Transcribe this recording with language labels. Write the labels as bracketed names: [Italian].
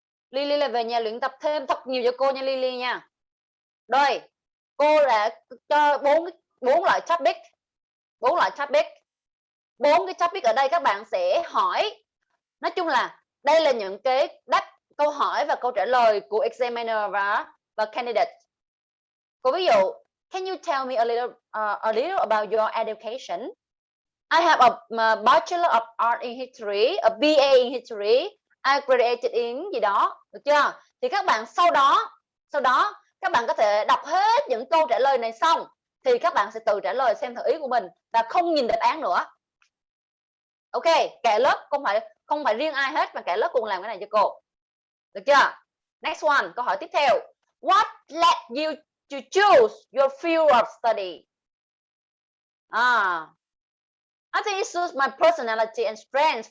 [Vietnamese] Lily là về nhà luyện tập thêm thật nhiều cho cô nha Lily nha. Rồi, cô đã cho 4 loại topic. 4 loại topic. 4 cái topic ở đây các bạn sẽ hỏi. Nói chung là đây là những cái câu hỏi và câu trả lời của examiner và candidate. Cô ví dụ, [English] can you tell me a little about your education? I have a Bachelor of Art in History, a BA in History, I graduated in [Vietnamese] gì đó, được chưa? Thì các bạn sau đó các bạn có thể đọc hết những câu trả lời này xong thì các bạn sẽ tự trả lời xem thử ý của mình và không nhìn đáp án nữa. Ok, cả lớp không phải riêng ai hết mà cả lớp cùng làm cái này cho cô. Được chưa? [English] Next one, [Vietnamese] câu hỏi tiếp theo. [English] What led you to choose your field of study? I think it suits my personality and strengths.